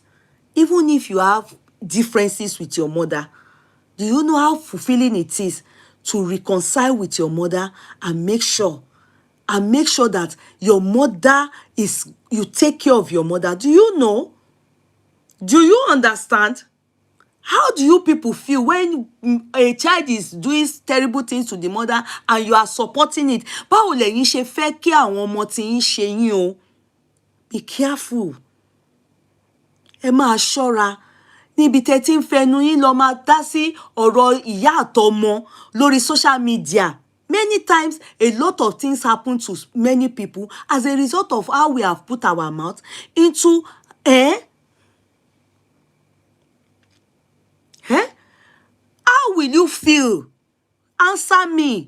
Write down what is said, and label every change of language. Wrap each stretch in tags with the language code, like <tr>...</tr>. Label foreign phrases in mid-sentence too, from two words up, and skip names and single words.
<en>Even if you have differences with your mother, do you know how fulfilling it is to reconcile with your mother and make sure that your mother you take care of your mother? Do you know? Do you understand? How do you people feel when a child is doing terrible things to the mother and you are supporting it?</en> <yo>Báwo lẹ̀yin ṣe fẹ́ kí àwọn ọmọ tí yín ṣe yín o?</yo> <en>Be careful.</en> <yo>Ẹ máa ṣọ́ra. Níbi tẹ́ tí ń fẹnu yín lọ máa dá sí ọ̀rọ̀ ìyá àtọmọ lórí</yo> <en>social media. Many times, a lot of things happen to many people as a result of how we have put our mouth into Eh? How will you feel? Answer me.</en>